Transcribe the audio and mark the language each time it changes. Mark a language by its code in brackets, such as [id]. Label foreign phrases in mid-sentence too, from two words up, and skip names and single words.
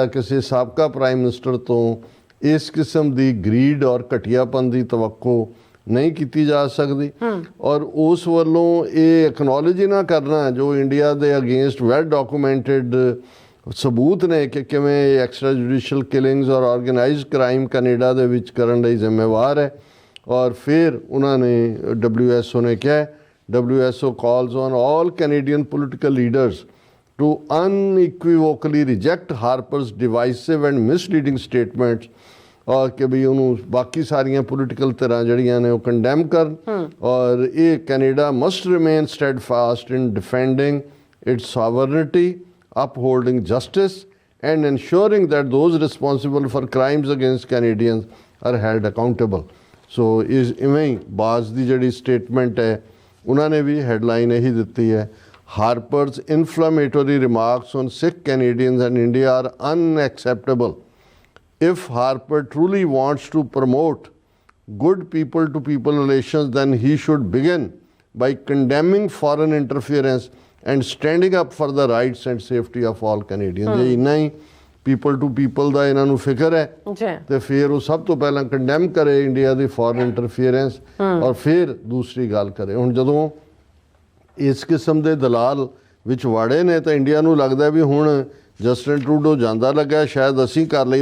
[pa] ਕਿਸੇ ਸਾਬਕਾ [en] prime minister [pa] ਤੋਂ ਇਸ ਕਿਸਮ ਦੀ ਗਰੀਡ ਔਰ ਘਟੀਆਪਨ ਦੀ ਤਵੱਕੋ ਨਹੀਂ ਕੀਤੀ ਜਾ ਸਕਦੀ ਔਰ ਉਸ ਵੱਲੋਂ ਇਹ ਐਕਨੋਲਜ ਨਾ ਕਰਨਾ ਜੋ ਇੰਡੀਆ ਦੇ [en] against well documented [pa] ਸਬੂਤ ਨੇ ਕਿ ਕਿਵੇਂ [en] extra judicial killings [pa] ਔਰ [en] organized crime [pa] ਕੈਨੇਡਾ ਦੇ ਵਿੱਚ ਕਰਨ ਲਈ ਜ਼ਿੰਮੇਵਾਰ ਹੈ ਔਰ ਫਿਰ ਉਹਨਾਂ ਨੇ WSO ਨੇ ਕਿਹਾ [en] WSO calls on all Canadian political leaders to unequivocally reject Harper's divisive and misleading statements [pa] ਔਰ ਕਿ ਵੀ ਉਹਨੂੰ ਬਾਕੀ ਸਾਰੀਆਂ ਪੋਲੀਟੀਕਲ ਧਿਰਾਂ ਜਿਹੜੀਆਂ ਨੇ ਉਹ ਕੰਡੈਮ ਕਰਨ ਔਰ ਇਹ [en] Canada must remain steadfast in defending its sovereignty upholding justice and ensuring that those responsible for crimes against Canadians are held accountable। So is [pa] ਇਵੇਂ ਹੀ ਬਾਜ਼ ਦੀ ਜਿਹੜੀ ਸਟੇਟਮੈਂਟ ਹੈ ਉਹਨਾਂ ਨੇ ਵੀ ਹੈਡਲਾਈਨ ਇਹੀ ਦਿੱਤੀ ਹੈ [en] Harper's inflammatory remarks on Sikh Canadians and India are unacceptable. If Harper truly wants to promote good people-to-people relations, then he should begin by condemning foreign interference and standing up for the rights and safety of all Canadians। [pa] ਜੇ ਇੰਨਾ ਹੀ [en] people to people [pa] ਦਾ ਇਹਨਾਂ ਨੂੰ ਫਿਕਰ ਹੈ ਜੀ ਤੇ ਫਿਰ ਉਹ ਸਭ ਤੋਂ ਪਹਿਲਾਂ ਕੰਡੈਮ ਕਰੇ ਇੰਡੀਆ ਦੀ [en] foreign interference [pa] ਔਰ ਫਿਰ ਦੂਸਰੀ ਗੱਲ ਕਰੇ। ਹੁਣ ਜਦੋਂ ਇਸ ਕਿਸਮ ਦੇ ਦਲਾਲ ਵਿੱਚ ਵਾੜੇ ਨੇ ਤਾਂ ਇੰਡੀਆ ਨੂੰ ਲੱਗਦਾ ਵੀ ਹੁਣ ਜਸਟਿਨ ਟਰੂਡੋ ਜਾਂਦਾ ਲੱਗਾ, ਸ਼ਾਇਦ ਅਸੀਂ ਕਰ ਲਈ।